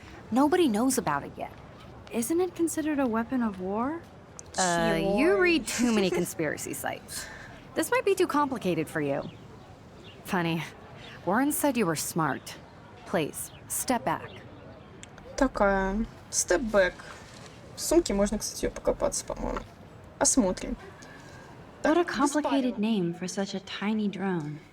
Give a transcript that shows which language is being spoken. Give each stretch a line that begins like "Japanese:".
English: Nobody knows about it yet. Isn't it considered a weapon of war? You read too many conspiracy sites. This might be too complicated for you. Funny. Warren said you were smart. Please, step back.
Russian: Такая. Степ-бэк. В сумке можно, кстати, ее покопаться, по-моему. Посмотрим.
English: What a complicated name for such a tiny drone.